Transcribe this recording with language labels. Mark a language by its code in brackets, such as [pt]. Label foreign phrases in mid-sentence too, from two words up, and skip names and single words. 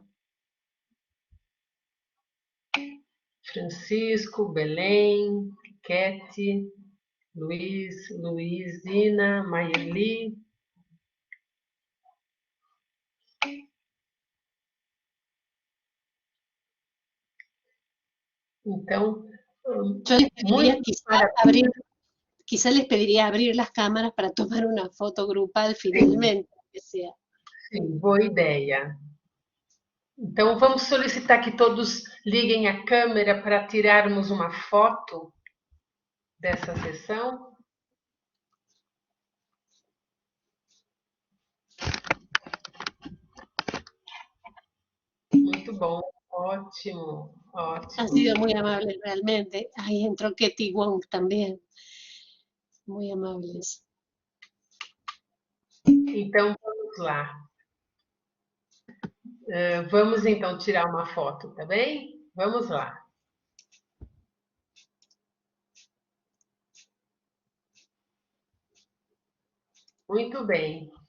[pt] Francisco, Belém, Kete, Luiz, Luizina, Maierli. Então, [es] yo les pediría quizá les pediría abrir las cámaras para tomar una foto grupal finalmente, que sea. [pt] Sim, boa ideia. Então, vamos solicitar que todos liguem a câmera para tirarmos uma foto dessa sessão. Muito bom, ótimo, ótimo. [es] Han sido muy amables realmente. Ahí entró Ketty Wong también. Muy amables. [pt] Então, vamos lá. Vamos, então, tirar uma foto, tá bem? Vamos lá. Muito bem.